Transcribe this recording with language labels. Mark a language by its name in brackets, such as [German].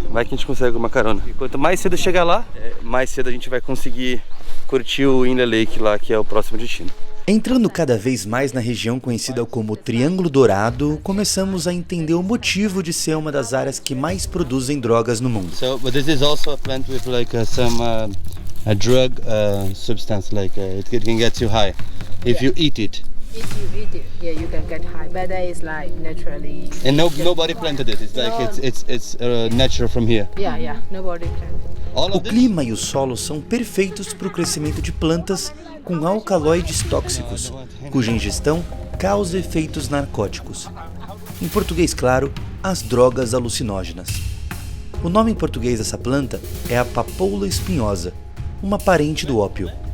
[Portuguese] Vai que a gente consegue uma carona. E quanto mais cedo chegar lá, mais cedo a gente vai conseguir curtir o Inle Lake lá, que é o próximo destino. Entrando cada vez mais na região conhecida como Triângulo Dourado, começamos a entender o motivo de ser uma das áreas que mais produzem drogas no mundo. [English] So, but this is also a plant with like some a drug substance, like it can get you high if you eat it. If you eat it, yeah, you can get high. But that is like naturally. And nobody planted it. It's like it's natural from here. Yeah, nobody planted. [Portuguese] O clima e o solo são perfeitos para o crescimento de plantas com alcaloides tóxicos, cuja ingestão causa efeitos narcóticos. Em português claro, as drogas alucinógenas. O nome em português dessa planta é a papoula espinhosa, uma parente do ópio.